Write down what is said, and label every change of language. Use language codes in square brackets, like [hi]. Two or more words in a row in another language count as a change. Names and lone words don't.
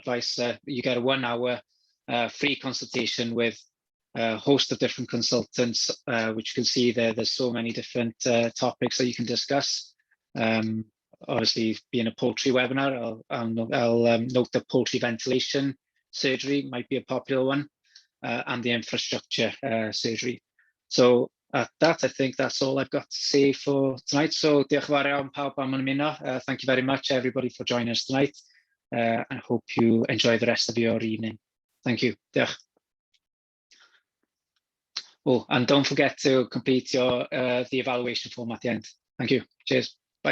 [en] You get a 1 hour free consultation with a host of different consultants, which you can see there's so many different topics that you can discuss. Obviously, being a poultry webinar, I'll note that poultry ventilation surgery might be a popular one, and the infrastructure surgery. So at that, I think that's all I've got to say for tonight. [cy] So diolch yn fawr iawn pawb am ymuno. [en] Thank you very much, everybody, for joining us tonight. I hope you enjoy the rest of your evening. Thank you. Diolch. Oh, and don't forget to complete your the evaluation form at the end. Thank you. Cheers.